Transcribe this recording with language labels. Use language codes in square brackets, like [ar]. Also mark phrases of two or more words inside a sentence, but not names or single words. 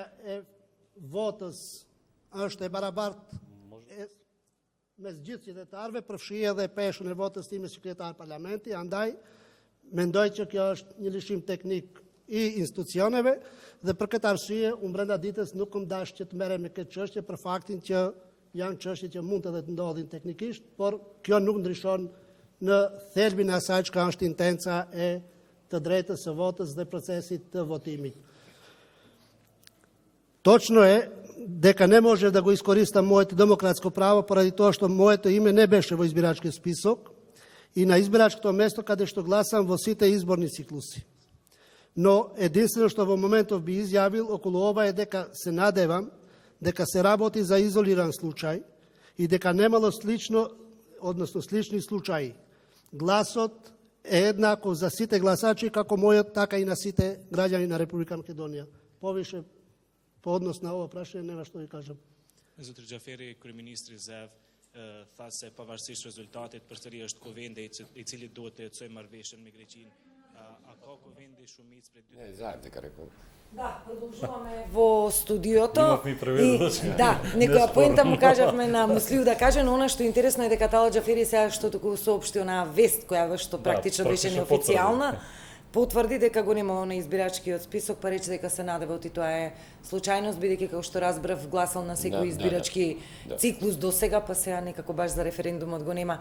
[sq] e votës është e barabartë mes gjithë qytetarëve, përfshi edhe peshën e votës time si kryetar parlamenti, andaj mendoj që kjo është një lëshim teknik i institucioneve dhe për këtë arsye unë brenda ditës nuk më dash që të merrem me këtë çështje për faktin që janë çështje që mund edhe të ndodhin teknikisht, por kjo nuk ndryshon në thelbin e asaj çka është intenca e të drejtës së votës dhe procesit të votimit. [mk] Точно е дека не може да го искористам моето демократско право поради тоа што моето име не беше во избирачкиот список и на избирачкото место каде што гласам во сите изборни циклуси. Но единствено што во моментов би изјавил околу ова е дека се надевам дека се работи за изолиран случај и дека немало слично, односно слични случаи. Гласот е еднаков за сите гласачи како мојот, така и на сите граѓани на Република Македонија. Повише по однос на ова прашање нема што ви кажам. [sq] Zotri Xhaferi, kryeministri i ZEV, tha se pavarësisht rezultatit përsëri është kuvendi i cili duhet të ecojë marrëveshjen me Greqinë. A ka kuvendi shumicë prej dy? [mk] Не, знаем дека рекол. Да, продолжуваме во студиото. Имавме и преведувач. Да, некоја поента му кажавме на Муслиу да каже, но она што е интересно е дека Тала Џафери сега што туку соопшти онаа вест која што практично беше неофицијална, потврди дека го нема на избирачкиот список, па рече дека се надева оти тоа е случајност, бидејќи како што разбрав гласал на секој избирачки циклус до сега, па сега некако баш за референдумот го нема.